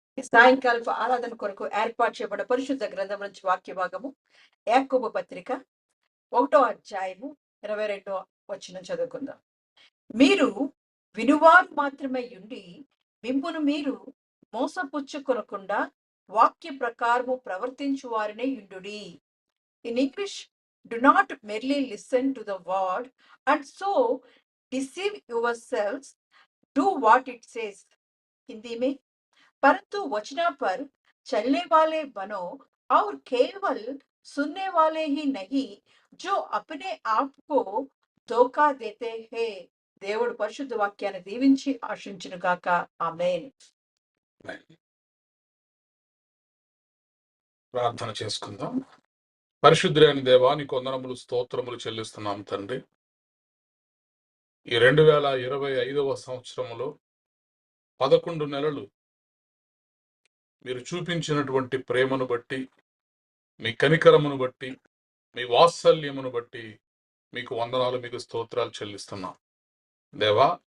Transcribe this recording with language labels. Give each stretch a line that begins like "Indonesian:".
Telugu: సాయంకాలపు ఆరాధన కొరకు ఏర్పాటు చేయబడిన పరిశుద్ధ గ్రంథం నుంచి వాక్య భాగము యాకోబు పత్రిక 1వ అధ్యాయము 22వ వచనం చదువుకుందాం. మీరు వినువారు మాత్రమే ఉండి మిమ్మును మీరు మోసపుచ్చుకొనకుండా వాక్య ప్రకారము ప్రవర్తించు వారినే యుండుడి.
English: In English, do not merely listen to the word and so deceive yourselves, do what it says.
Hindi: Hindi में, परंतु वचना पर चलने वाले बनो और केवल सुनने वाले ही नहीं जो अपने आप को धोखा देते हैं.
Telugu: దేవుడు పరిశుద్ధ వాక్యాన్ని దీవించి ఆశించును గాక. ఆమేన్. ప్రార్థన చేసుకుందాం. పరిశుద్ధులైన దేవా, నీకు వందనములు స్తోత్రములు చెల్లిస్తున్నాం తండ్రి. ఈ 2025వ సంవత్సరములో 11 నెలలు మీరు చూపించినటువంటి ప్రేమను బట్టి, మీ కనికరమును బట్టి, మీ వాత్సల్యమును బట్టి మీకు వందనాలు, మీకు స్తోత్రాలు చెల్లిస్తున్నాం దేవా.